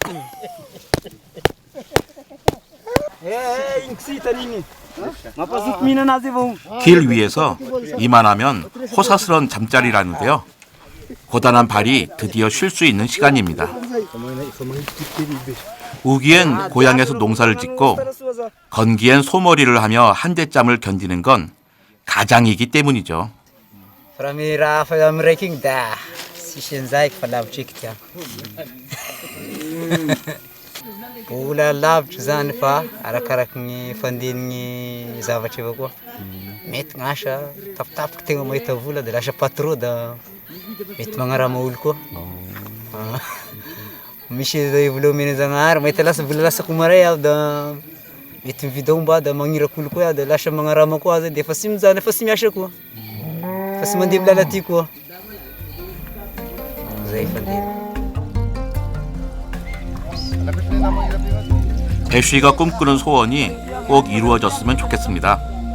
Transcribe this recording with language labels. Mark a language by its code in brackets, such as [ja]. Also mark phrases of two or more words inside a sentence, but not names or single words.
[ko] 길 위에서 이만하면 호사스런 잠자리라는데요. 고단한 발이 드디어 쉴 수 있는 시간입니다. 우기엔 고향에서 농사를 짓고 건기엔 소머리를 하며 한대짬을 견디는 건 가장이기 때문이죠. [mg] Raha raha fa amy raiky igny da sisy an'izay fa lavitry eky tiako. Vola lavitry zany fa arakaraky ny fandehan'ny zavatra avao koa. Mety gn'asa tapitapiky tegna mahita vola da lasa patron da mety magnarama olo koa. Misy vola omena Zagnahary mahita lasa vola lasako maray aho da mety mividy aomba da magnirako olo koa aho da lasa magnarama koa zay de fa sy mizana fa sy miasa koa. Fa sy mandeha milala ty koa. Zay fandeha. [ko] 애쉬가 꿈꾸는 소원이 꼭 이루어졌으면 좋겠습니다.